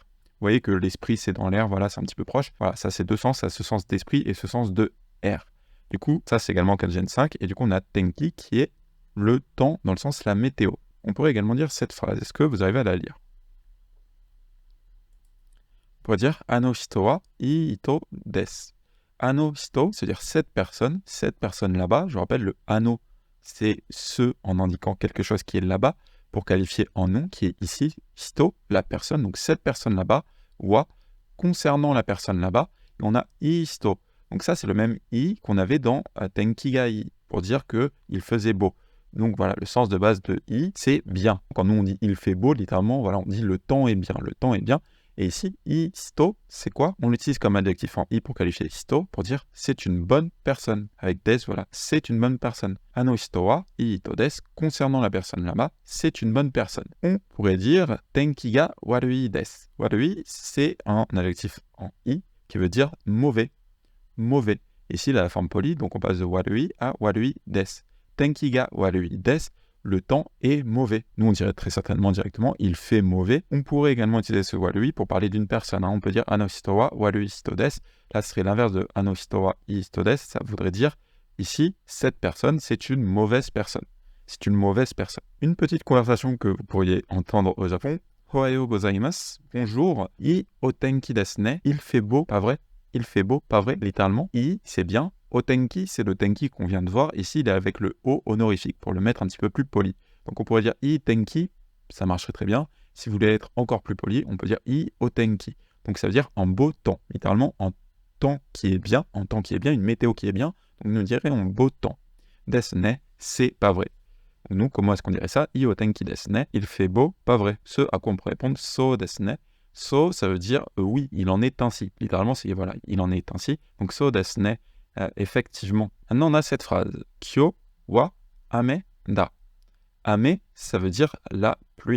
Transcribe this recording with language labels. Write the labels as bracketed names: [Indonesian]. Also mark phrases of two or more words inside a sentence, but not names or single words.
[French] Vous voyez que l'esprit, c'est dans l'air. Voilà, c'est un petit peu proche. Voilà, ça, c'est deux sens. Ça a ce sens d'esprit et ce sens de air. Du coup, ça, c'est également kanji N5. Et du coup, on a tenki qui est le temps dans le sens la météo. On pourrait également dire cette phrase. Est-ce que vous arrivez à la lire? On pourrait dire [Japanese] あの人はいい人です. あの人, [French] c'est-à-dire cette personne là-bas. Je vous rappelle, le ano, c'est ce en indiquant quelque chose qui est là-bas pour qualifier en nom qui est ici. Hito, la personne, donc cette personne là-bas. Wa, concernant la personne là-bas. Et on a [Japanese] いい人. [French] Donc ça, c'est le même i qu'on avait dans [Japanese] 天気がいい [French] pour dire qu'il faisait beau. Donc voilà, le sens de base de i, c'est bien. Quand nous on dit il fait beau, littéralement, voilà, on dit le temps est bien. Le temps est bien. Et ici, hito, c'est quoi? On l'utilise comme adjectif en i pour qualifier hito, pour dire c'est une bonne personne. Avec des, voilà, c'est une bonne personne. [Japanese] あの人は人です, [French] concernant la personne là-bas, c'est une bonne personne. On pourrait dire [Japanese] 天気が悪いです. [French] Warui, c'est un adjectif en i qui veut dire mauvais. Mauvais. Ici, la forme polie, donc on passe de warui à [Japanese] 悪いです. 天気が悪いです, [French] le temps est mauvais. Nous, on dirait très certainement directement, il fait mauvais. On pourrait également utiliser ce warui pour parler d'une personne. On peut dire [Japanese] あの人は悪い人です. Là, ce serait l'inverse de あの人はいい人です. [French] Ça voudrait dire, ici, cette personne, c'est une mauvaise personne. C'est une mauvaise personne. Une petite conversation que vous pourriez entendre au Japon. [Japanese] おはようございます. [French] Bonjour. [Japanese] いいお天気ですね. [French] Il fait beau, pas vrai? Il fait beau, pas vrai? Littéralement. I, c'est bien. [Japanese] お天気, [French] c'est le tenki qu'on vient de voir. Ici, il est avec le o honorifique pour le mettre un petit peu plus poli. Donc, on pourrait dire [Japanese] いい天気, [French] ça marcherait très bien. Si vous voulez être encore plus poli, on peut dire [Japanese] いいお天気. [French] Donc, ça veut dire en beau temps. Littéralement, en temps qui est bien, en temps qui est bien, une météo qui est bien. Donc, nous dirait en beau temps. [Japanese] ですね, [French] c'est pas vrai. Donc, nous, comment est-ce qu'on dirait ça? [Japanese] いいお天気ですね, [French] il fait beau, pas vrai. Ce à quoi on pourrait répondre, [Japanese] そうですね. [French] So, ça veut dire oui, il en est ainsi. Littéralement, c'est voilà, il en est ainsi. Donc, [Japanese] そうですね. [French] Effectivement. Maintenant, on a cette phrase. [Japanese] 今日は雨だ. [French] Ame, ça veut dire la pluie.